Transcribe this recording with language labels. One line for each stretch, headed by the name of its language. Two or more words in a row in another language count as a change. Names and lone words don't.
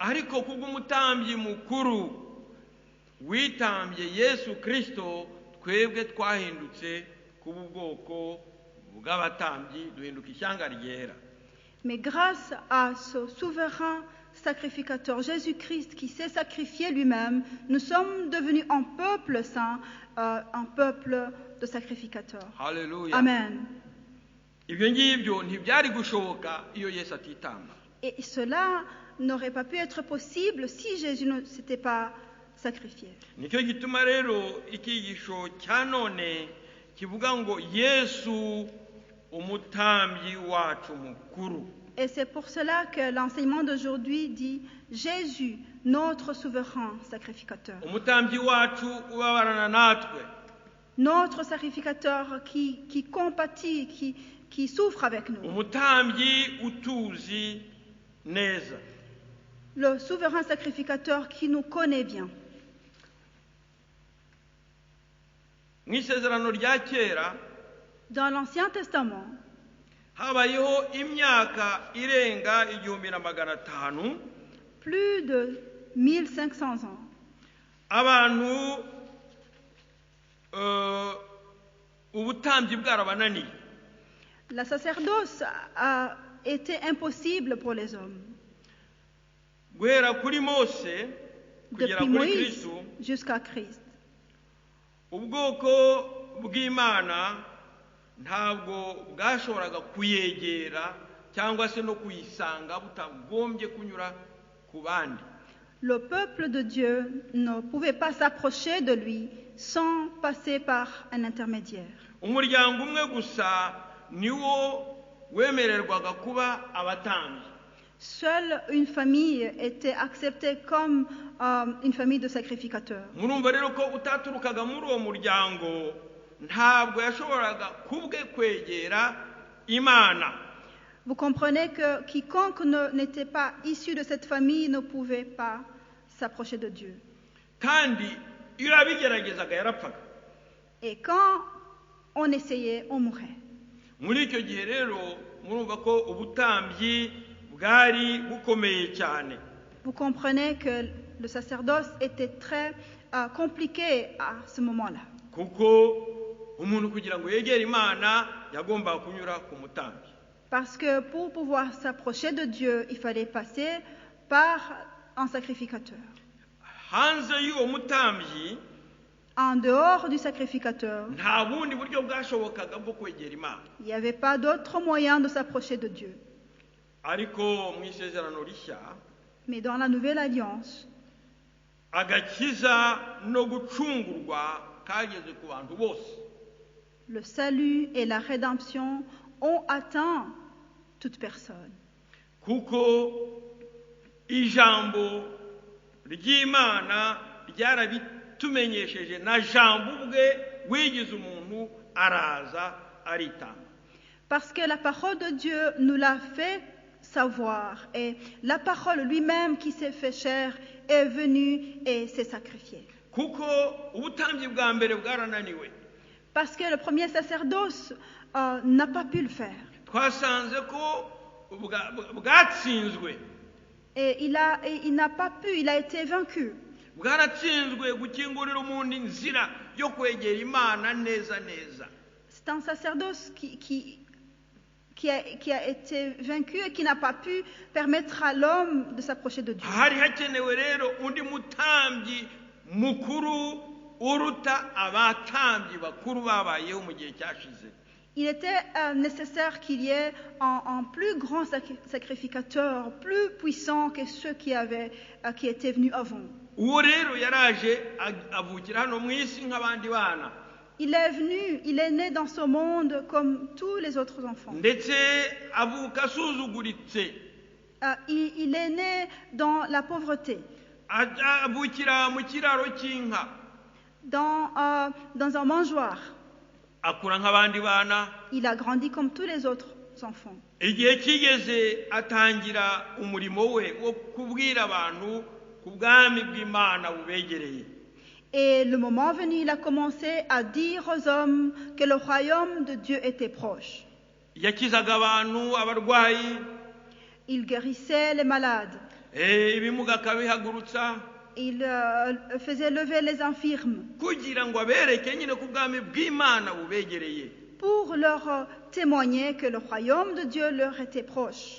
Kinyarwanda: Ariko kubw'umutambyi mukuru witambye Yesu Kristo, twebwe twahindutse kuba ubwoko bw'abatambyi, duhinduka ishyanga ryera.
French: Mais grâce à ce souverain sacrificateur Jésus-Christ qui s'est sacrifié lui-même, nous sommes devenus un peuple saint, un peuple de sacrificateurs.
Kinyarwanda: Haleluya. Amen. Ibyo ngibyo ntibyari gushoboka iyo Yesu atitamba.
French: Et cela n'aurait pas pu être possible si Jésus ne s'était pas sacrifié.
Kinyarwanda: Nicyo gituma rero icyigisho cya none kivuga ngo Yesu umutambyi wacu mukuru.
French: Et c'est pour cela que l'enseignement d'aujourd'hui dit Jésus, notre souverain sacrificateur.
Kinyarwanda: Umutambyi wacu ubabarana natwe.
French: Notre sacrificateur qui compatit, qui souffre avec nous.
Kinyarwanda: umutambyi utuzi neza.
French: Le souverain sacrificateur qui nous connaît bien.
Kinyarwanda: Mu isezerano rya kera
French: Dans l'Ancien Testament,
Kinyarwanda: habayeho imyaka irenga 1500
French: plus de 1500 ans,
Kinyarwanda: abantu ubutambyi bwarabananiye.
French: la sacerdoce a été impossible pour les hommes.
Kinyarwanda: Guhera kuri Mose kugera
French: Depuis
Kinyarwanda: kuri
French: Moïse
Kinyarwanda: Kristo,
French: jusqu'à Christ.
Kinyarwanda: ubwoko bw'Imana ntabwo bwashoboraga kuyegera cyangwa se no kuyisanga butagombye kunyura ku bandi.
French: Le peuple de Dieu ne pouvait pas s'approcher de lui sans passer par un intermédiaire.
Kinyarwanda: Umuryango umwe gusa niwo wemererwaga kuba abatambyi.
French: Seule une famille était acceptée comme une famille de sacrificateurs.
Kinyarwanda: Murumva rero ko utaturukaga muri uwo muryango ntabwo yashoboraga kubwe kwegera Imana.
French: Vous comprenez que quiconque n'était pas issu de cette famille ne pouvait pas s'approcher de Dieu.
Kinyarwanda: Kandi iyo abigeragezaga yarapfaga.
French: Et quand on essayait, on mourait.
Kinyarwanda: Muri icyo gihe rero murumva ko ubutambyi bwari bukomeye cyane.
French: Vous comprenez que le sacerdoce était très compliqué à ce moment-là.
Kinyarwanda: Kuko umuntu kugira ngo yegere Imana yagombaga kunyura ku mutambyi.
French: Parce que pour pouvoir s'approcher de Dieu, il fallait passer par un sacrificateur.
Kinyarwanda: Hanze y'uwo mutambyi
French: En dehors du sacrificateur,
Kinyarwanda: nta bundi buryo bwashobokaga bwo kwegera Imana.
French: il n'y avait pas d'autre moyen de s'approcher de Dieu.
Kinyarwanda: Ariko mu isezerano rishya
French: Mais dans la Nouvelle Alliance,
Kinyarwanda: agakiza no gucungurwa kageze ku bantu bose.
French: le salut et la rédemption ont atteint toute personne.
Kinyarwanda: Kuko ijambo ry'Imana ryarabitumenyesheje na jambo ubwe wigize umuntu araza aritanga.
French: Parce que la parole de Dieu nous l'a fait savoir et la parole lui-même qui s'est fait chair est venue et s'est sacrifiée.
Kinyarwanda: Kuko ubutambyi bwa mbere bwarananiwe.
French: Parce que le premier sacerdoce n'a pas pu le faire.
Kinyarwanda: Twasanze ko bwatsinzwe.
French: Et il n'a pas pu, il a été vaincu.
Kinyarwanda: Bwaratsinzwe gukingurira umuntu inzira yo kwegera Imana neza neza.
French: C'est un sacerdoce qui a été vaincu et qui n'a pas pu permettre à l'homme de s'approcher de Dieu.
Kinyarwanda: Hari hakenewe rero undi mutambyi mukuru uruta abatambyi bakuru babayeho mu gihe cyashize.
French: Il était nécessaire qu'il y ait un plus grand sacrificateur, plus puissant que ceux qui étaient venus avant.
Kinyarwanda: Uwo rero yaraje avukira hano mu isi nk'abandi bana.
French: Il est venu, il est né dans ce monde comme tous les autres enfants.
Kinyarwanda: Ndetse avuka asuzuguritse.
French: Il est né dans la pauvreté,
Kinyarwanda: Avukira mu kiraro cy'inka.
French: dans un mangeoire.
Kinyarwanda: Akura nk'abandi bana.
French: Il a grandi comme tous les autres enfants.
Kinyarwanda: Igihe kigeze atangira umurimo we wo kubwira abantu ku bwami bw'Imana bubegereye.
French: Et le moment venu, il a commencé à dire aux hommes que le royaume de Dieu était proche.
Kinyarwanda: Yakizaga abantu abarwayi.
French: Il guérissait les malades.
Kinyarwanda: Ibimuga akabihagurutsa.
French: Il faisait lever les infirmes
Kinyarwanda: kugira ngo abereke nyine ku bwami bw'Imana bubegereye.
French: pour leur témoigner que le royaume de Dieu leur était proche.